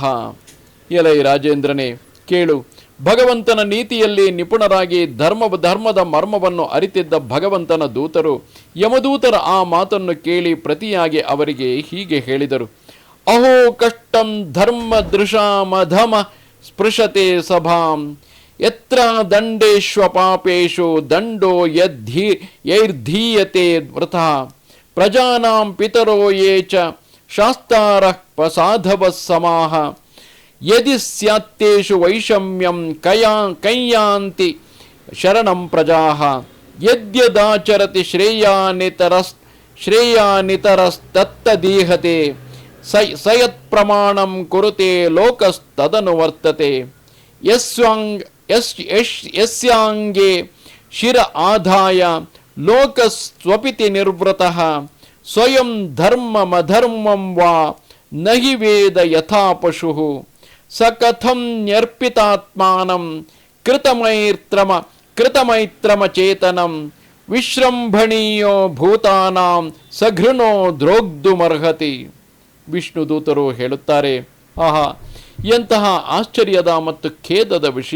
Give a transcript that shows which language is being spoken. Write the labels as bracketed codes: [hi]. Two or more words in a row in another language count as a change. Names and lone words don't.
[kn] ಎಲೈ ರಾಜೇಂದ್ರನೇ, ಕೇಳು. ಭಗವಂತನ ನೀತಿಯಲ್ಲಿ ನಿಪುಣರಾಗಿ ಧರ್ಮದ ಮರ್ಮವನ್ನು ಅರಿತಿದ್ದ ಭಗವಂತನ ದೂತರು ಯಮದೂತರ ಆ ಮಾತನ್ನು ಕೇಳಿ ಪ್ರತಿಯಾಗಿ ಅವರಿಗೆ ಹೀಗೆ ಹೇಳಿದರು. [sa] ಅಹೋ ಕಷ್ಟಂ ಧರ್ಮ ದೃಶಾಮಧಮ ಸ್ಪೃಶತೆ ಸಭಾಂ ಯತ್ರ ದಂಡೇಶ್ವ ಪಾಪೇಶು ದಂಡೋ ಯೈರ್ಧೀಯತೆ ವೃತಃ ಪ್ರಜಾನಾಂ ಪಿತರೋ ಯೇ ಚ ಶಾಸ್ತಾರಃ ಪ್ರಸಾಧವಃ ಸಮಾಹ ಯದಿ ಸ್ಯಾತ್ತೇಷು ವೈಷಮ್ಯಂ ಕೈಯಾಂತಿ ಶರಣಂ ಪ್ರಜಾಃ ಯದ್ಯದಾಚರತಿ ಶ್ರೇಯಾನಿತರಸ್ತತ್ತದೀಹತೆ ಸಯತ್ ಪ್ರಮಾಣಂ ಕುರುತೆ ಲೋಕಸ್ತದನು ವರ್ತತೆ ಯಸ್ಯಾಂಗೆ ಶಿರ ಆದಾಯ ಲೋಕಸ್ವಪಿತಿ ನಿರ್ವೃತಃ ಸ್ವಯಂ ಧರ್ಮಮಧರ್ಮಂ ವಾ ನಹಿ ವೇದ ಯಥಾ ಪಶುಃ ಸ ಕಥಂ ನ್ಯರ್ಪಿತಾತ್ಮಾನಂ ಕೃತಮೈತ್ರಮ ಚೇತನಂ ವಿಶ್ರಂಭಣೀಯೋ ಭೂತಾನಾಂ ಸಘೃಣೋ ದ್ರೋಗ್ದುಮರ್ಹತಿ. [kn] ವಿಷ್ಣುದೂತರು ಹೇಳುತ್ತಾರೆ, ಆಹಾ, ಎಂತಹ ಆಶ್ಚರ್ಯದ ಮತ್ತು ಖೇದದ ವಿಷಯ!